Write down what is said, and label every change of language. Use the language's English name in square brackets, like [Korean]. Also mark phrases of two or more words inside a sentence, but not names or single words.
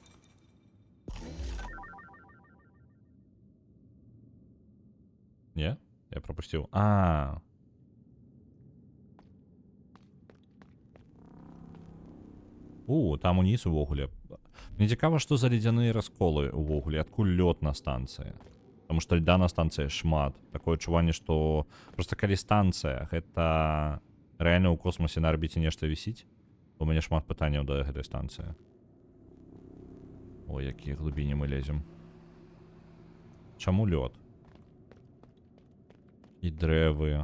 [Russian] Не? Я пропустил. [Belarusian] Там уніз увогуле. Мне цікава, што за ледзяныя расколы увогуле, адкуль лёд на станцыі. [Russian] Потому что льда на [Belarusian] станцыі шмат. Такое адчуванне, што просто калі станцыя, гэта рэальна ў космосе на арбіце нешта вісіць. У мяне шмат пытанняў да гэтай станцыі. Ой, якія глыбіні мы лезем. Чаму лёд? І дрэвы.